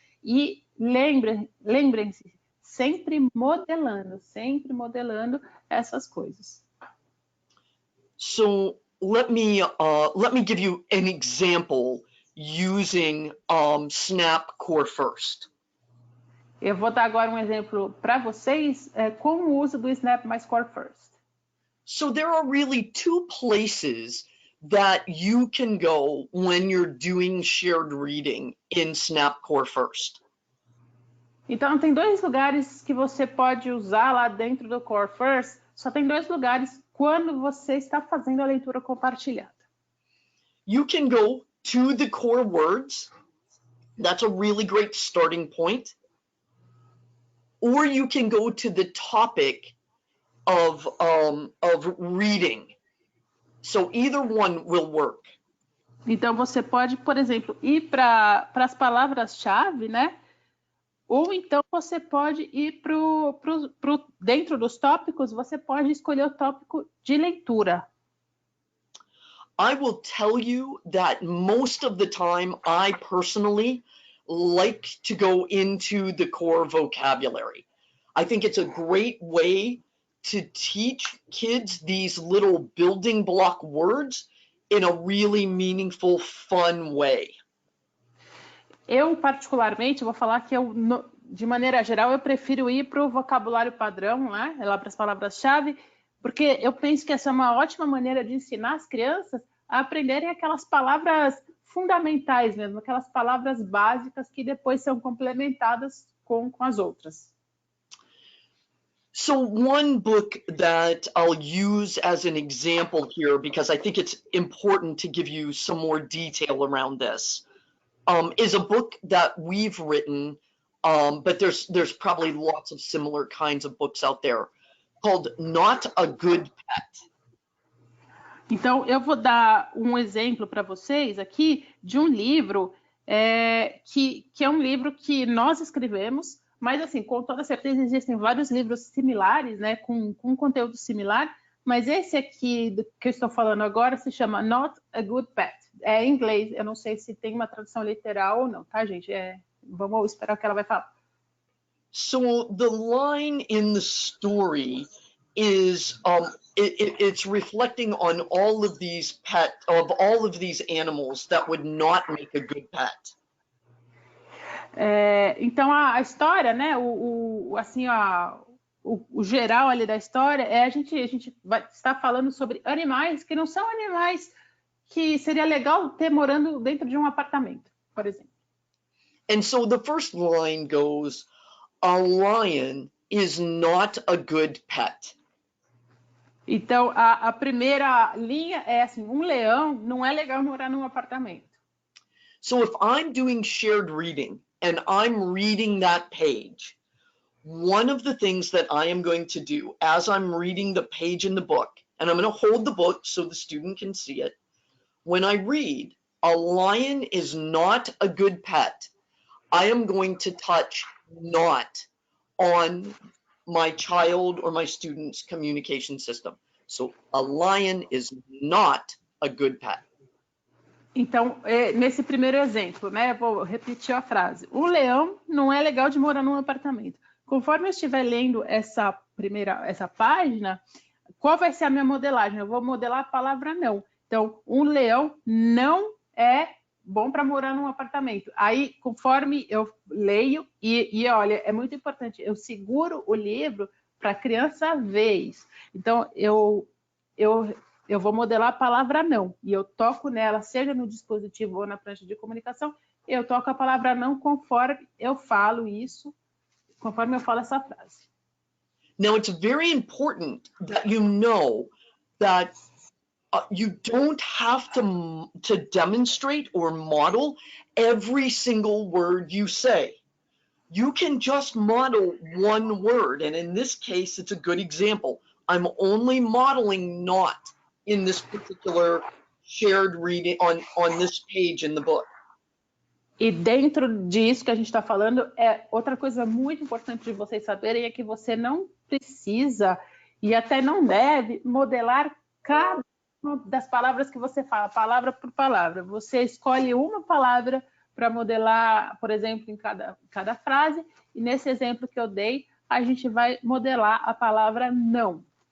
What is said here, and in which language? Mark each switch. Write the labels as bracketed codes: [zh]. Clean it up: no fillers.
[pt] E lembrem-se, sempre modelando essas coisas. [en] So let me give you an example using Snap Core First. [pt] Eu vou dar agora um exemplo para vocês com o uso do Snap mais Core First. [en] So there are really two places that you can go when you're doing shared reading in Snap Core First. [pt] Então, tem dois lugares que você pode usar lá dentro do Core First. Só tem dois lugares quando você está fazendo a leitura compartilhada. [en] You can go to the core words. That's a really great starting point. Or you can go to the topic of reading. So either one will work. [pt] Então, você pode, por exemplo, ir para as palavras-chave, né? Ou então você pode ir dentro dos tópicos, você pode escolher o tópico de leitura. [en] I will tell you that most of the time, I personally like to go into the core vocabulary. I think it's a great way to teach kids these little building block words in a really meaningful, fun way. [pt] Eu, particularmente, vou falar que de maneira geral, eu prefiro ir para o vocabulário padrão, né? Lá para as palavras-chave, porque eu penso que essa é uma ótima maneira de ensinar as crianças a aprenderem aquelas palavras fundamentais mesmo, aquelas palavras básicas que depois são complementadas com as outras. [en] So one book that I'll use as an example here, because I think it's important to give you some more detail around this, is a book that we've written, but there's probably lots of similar kinds of books out there, called Not a Good Pet. [pt] Então, eu vou dar um exemplo para vocês aqui de um livro que é um livro que nós escrevemos, mas, assim, com toda certeza existem vários livros similares, né, com conteúdo similar, mas esse aqui que eu estou falando agora se chama Not a Good Pet. É em inglês, eu não sei se tem uma tradução literal ou não, tá, gente? Vamos esperar o que ela vai falar. [en] So the line in the story is it's reflecting on all of these animals that would not make a good pet. [pt] Então a história, né? Assim, o geral ali da história a gente vai estar falando sobre animais que não são animais que seria legal ter morando dentro de um apartamento, por exemplo. [en] And so the first line goes, a lion is not a good pet. [pt] Então a primeira linha é assim, um leão não é legal morar num apartamento. [en] So if I'm doing shared reading and I'm reading that page, one of the things that I am going to do as I'm reading the page in the book, and I'm going to hold the book so the student can see it, when I read, a lion is not a good pet, I am going to touch not on my child or my student's communication system. So a lion is not a good pet. [pt] Então, nesse primeiro exemplo, né, vou repetir a frase. O leão não é legal de morar num apartamento. Conforme eu estiver lendo essa página, qual vai ser a minha modelagem? Eu vou modelar a palavra não. Então, um leão não é bom para morar num apartamento. Aí, conforme eu leio, e olha, é muito importante, eu seguro o livro para a criança ver isso. Então, eu vou modelar a palavra não, e eu toco nela, seja no dispositivo ou na prancha de comunicação, eu toco a palavra não conforme eu falo isso, conforme eu falo essa frase. [en] Now, it's very important that you know that you don't have to demonstrate or model every single word you say. You can just model one word, and in this case, it's a good example. I'm only modeling not in this particular shared reading on this page in the book. [pt] E dentro disso que a gente está falando, outra coisa muito importante de vocês saberem é que você não precisa e até não deve modelar cada uma das palavras que você fala, palavra por palavra. Você escolhe uma palavra para modelar, por exemplo, em cada frase, e nesse exemplo que eu dei, a gente vai modelar a palavra não.